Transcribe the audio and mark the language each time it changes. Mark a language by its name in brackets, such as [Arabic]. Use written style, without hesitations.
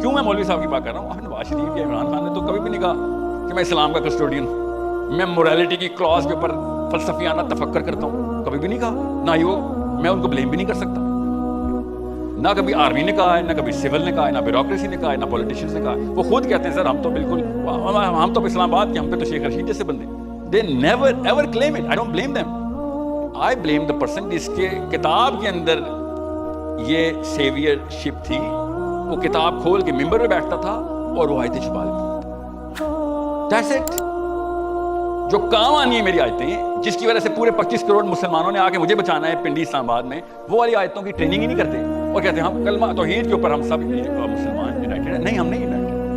[Urdu] کیوں میں مولوی صاحب کی بات کر رہا ہوں؟ نواز شریف یا عمران خان نے تو کبھی بھی نہیں کہا کہ میں اسلام کا کسٹوڈین ہوں, میں موریلٹی کی کلاس کے اوپر فلسفیانہ تفکر کرتا ہوں, کبھی بھی نہیں کہا. نہ ہی وہ میں ان کو بلیم بھی نہیں کر سکتا. نہ کبھی آرمی نے کہا ہے, نہ کبھی سول نے کہا ہے, نہ بیوروکریسی نے کہا ہے, نہ پولیٹیشینز نے کہا ہے. وہ خود کہتے ہیں سر ہم تو بالکل ہم تو اسلام آباد کے ہم پہ تو شیخ رشید جیسے بندے. [English] They never ever claim it. I don't blame them. I blame the person [Urdu] جس کے کتاب کے اندر یہ سیویئر شپ تھی. وہ کتاب کھول کے ممبر پہ بیٹھتا تھا اور وہ آیتیں چھپا لیتا تھا. [English] That's it. [Urdu] جو کام آنی ہے میری آیتیں, جس کی وجہ سے پورے 25 کروڑ مسلمانوں نے آ کے مجھے بچانا ہے پنڈی اسلام آباد میں, وہ والی آیتوں کی ٹریننگ ہی نہیں کرتے اور کہتے ہیں ہم کلمہ توحید کے اوپر ہم سب مسلمان یونائٹڈ ہیں. نہیں, ہم نہیں یونائٹڈ.